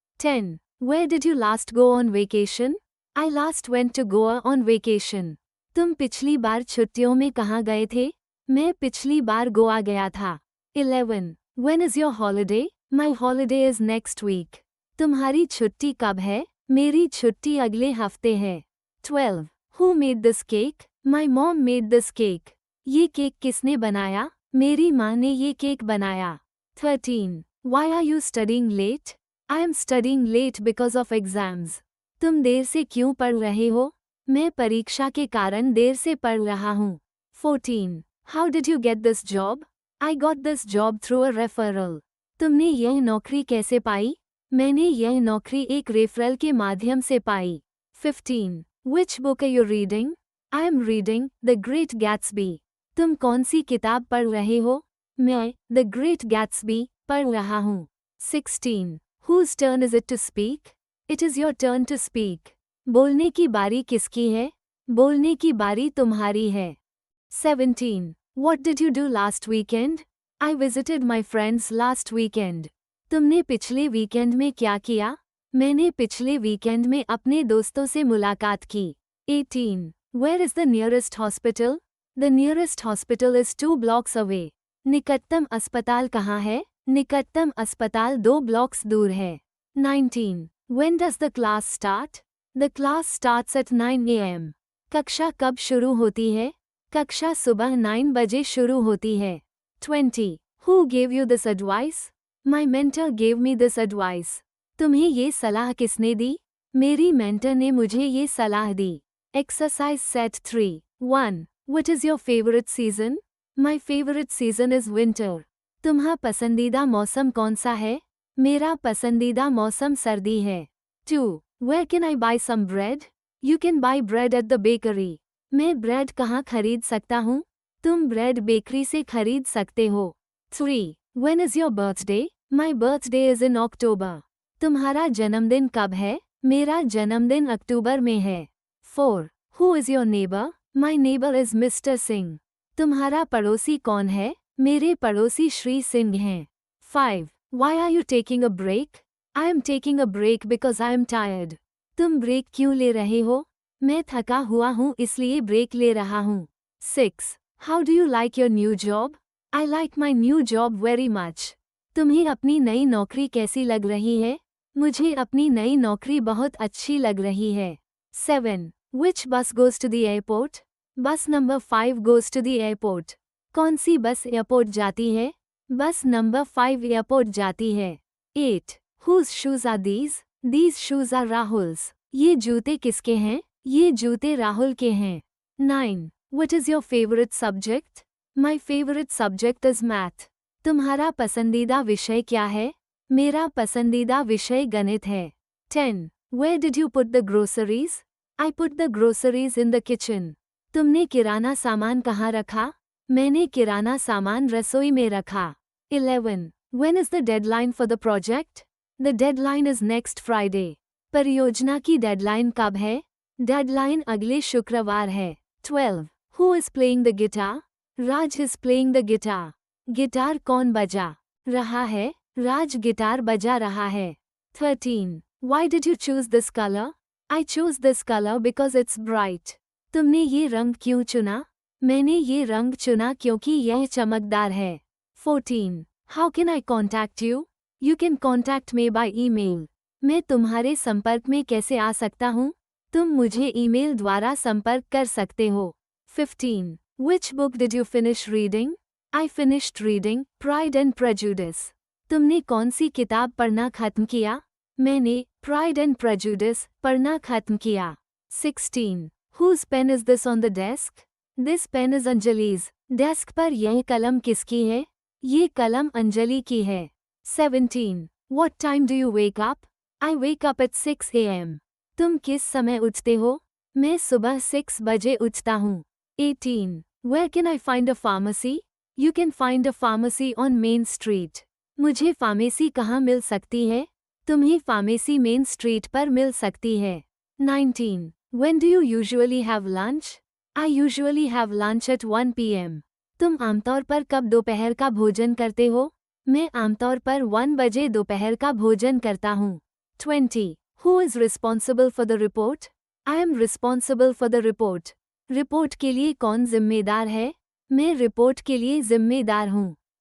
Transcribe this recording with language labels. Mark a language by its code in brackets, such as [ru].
[en] 10. Where did you last go on vacation? I last went to Goa on vacation. [hi] तुम पिछली बार छुट्टियों में कहाँ गए थे? मैं पिछली बार गोवा गया था। [en] 11. When is your holiday? My holiday is next week. [hi] तुम्हारी छुट्टी कब है? मेरी छुट्टी अगले हफ्ते है। [en] 12. Who made this cake? My mom made this cake. [hi] ये केक किसने बनाया? मेरी माँ ने ये केक बनाया। 13. [en] Why are you studying late? I am studying late because of exams. [hi] तुम देर से क्यों पढ़ रहे हो? मैं परीक्षा के कारण देर से पढ़ रहा हूँ। [en] 14. How did you get this job? I got this job through a referral. [hi] तुमने यह नौकरी कैसे पाई? मैंने यह नौकरी एक रेफरल के माध्यम से पाई। [en] 15. Which book are you reading? I am reading The Great Gatsby. [hi] तुम कौन सी किताब पढ़ रहे हो? मैं The Great Gatsby पढ़ रहा हूँ। [en] 16. Whose turn is it to speak? It is your turn to speak. [hi] बोलने की बारी किसकी है? बोलने की बारी तुम्हारी है। [en] 17. What did you do last weekend? I visited my friends last weekend. [hi] तुमने पिछले वीकेंड में क्या किया? मैंने पिछले वीकेंड में अपने दोस्तों से मुलाकात की। [en] 18. Where is the nearest hospital? The nearest hospital is 2 blocks away. [hi] निकटतम अस्पताल कहाँ है? निकटतम अस्पताल 2 ब्लॉक्स दूर है। [en] 19. When does the class start? The class starts at 9 a.m. [hi] कक्षा कब शुरू होती है? कक्षा सुबह 9 बजे शुरू होती है। [en] 20. Who gave you this advice? My mentor gave me this advice. [hi] तुम्हें ये सलाह किसने दी? मेरी मेंटर ने मुझे ये सलाह दी। [en] Exercise set 3. 1. What is your favorite season? My favorite season is winter. [hi] तुम्हारा पसंदीदा मौसम कौन सा है? मेरा पसंदीदा मौसम सर्दी है. [en] 2. Where can I buy some bread? You can buy bread at the bakery. [hi] मैं ब्रेड कहाँ खरीद सकता हूँ? तुम ब्रेड बेकरी से खरीद सकते हो. [en] 3. When is your birthday? My birthday is in October. [hi] तुम्हारा जन्मदिन कब है? मेरा जन्मदिन अक्टूबर में है. [en] 4. Who is your neighbor? My neighbor is Mr. Singh. [hi] तुम्हारा पड़ोसी कौन है? मेरे पड़ोसी श्री सिंह हैं. [en] 5. Why are you taking a break? I am taking a break because I am tired. [hi] तुम ब्रेक क्यों ले रहे हो? मैं थका हुआ हूँ इसलिए ब्रेक ले रहा हूँ. [en] 6. How do you like your new job? I like my new job very much. [hi] तुम्हें अपनी नई नौकरी कैसी लग रही है? मुझे अपनी नई नौकरी बहुत अच्छी लग रही है. [en] 7. Which bus goes to the airport? Bus number 5 goes to the airport. [hi] कौन सी बस एयरपोर्ट जाती है? बस नंबर 5 एयरपोर्ट जाती है. [en] 8. Whose shoes are these? These shoes are Rahul's. [hi] ये जूते किसके हैं? ये जूते राहुल के हैं. 9. [en] What is your favorite subject? My favorite subject is math. [hi] तुम्हारा पसंदीदा विषय क्या है? मेरा पसंदीदा विषय गणित है. [en] 10. Where did you put the groceries? I put the groceries in the kitchen. [hi] तुमने किराना सामान कहाँ रखा? मैंने किराना सामान रसोई में रखा. [en] 11. When is the deadline for the project? The deadline is next Friday. [hi] परियोजना की डेडलाइन कब है? डेडलाइन अगले शुक्रवार है. [en] 12. Who is playing the guitar? Raj is playing the guitar. [hi] Guitar कौन बजा रहा है? राज गिटार बजा रहा है. 13. [en] Why did you choose this color? I chose this color because it's bright. [hi] तुमने ये रंग क्यों चुना? मैंने ये रंग चुना क्योंकि यह चमकदार है. [en] 14. How can I contact you? You can contact me by email. [hi] मैं तुम्हारे संपर्क में कैसे आ सकता हूँ? तुम मुझे ईमेल द्वारा संपर्क कर सकते हो. [en] 15. Which book did you finish reading? I finished reading Pride and Prejudice. [hi] तुमने कौन सी किताब पढ़ना खत्म किया? मैंने Pride and Prejudice पढ़ना खत्म किया. [en] 16. Whose pen is this on the desk? This pen is Anjali's. [hi] Desk पर यह कलम किसकी है? ये कलम अंजलि की है. [en] 17. What time do you wake up? I wake up at 6 a.m. [hi] तुम किस समय उठते हो? मैं सुबह 6 बजे उठता हूँ. 18. [en] Where can I find a pharmacy? You can find a pharmacy on Main Street. [hi] मुझे फार्मेसी कहाँ मिल सकती है? तुम्हें फार्मेसी मेन स्ट्रीट पर मिल सकती है. [en] 19. When do you usually have lunch? I usually have lunch at 1 p.m. [hi] तुम आमतौर पर कब दोपहर का भोजन करते हो? मैं आमतौर पर 1 बजे दोपहर का भोजन करता हूँ. [en] 20. Who is responsible for the report? I am responsible for the report. [hi] Report के लिए कौन जिम्मेदार है? मैं रिपोर्ट के लिए जिम्मेदार हूँ.